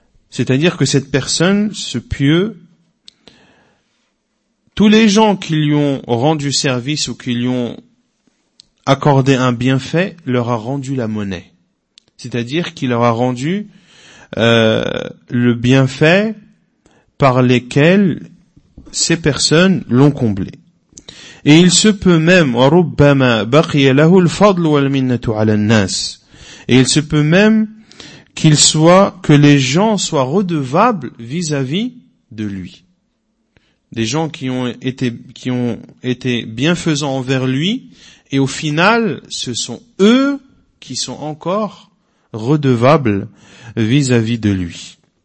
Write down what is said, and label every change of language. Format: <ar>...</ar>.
<fr>C'est-à-dire que cette personne, ce pieux, tous les gens qui lui ont rendu service ou qui lui ont accordé un bienfait, leur a rendu la monnaie. C'est-à-dire qu'il leur a rendu le bienfait par lesquels ces personnes l'ont comblé. Et il se peut même,</fr> <ar>وَرُبَّمَا بَقِيَ لَهُ الْفَضْلُ وَالْمِنَّةُ عَلَى النَّاسِ.</ar> <fr>Et il se peut même qu'il soit, que les gens soient redevables vis-à-vis de lui. Des gens qui ont été bienfaisants envers lui, et au final, ce sont eux qui sont encore redevables vis-à-vis de lui.</fr>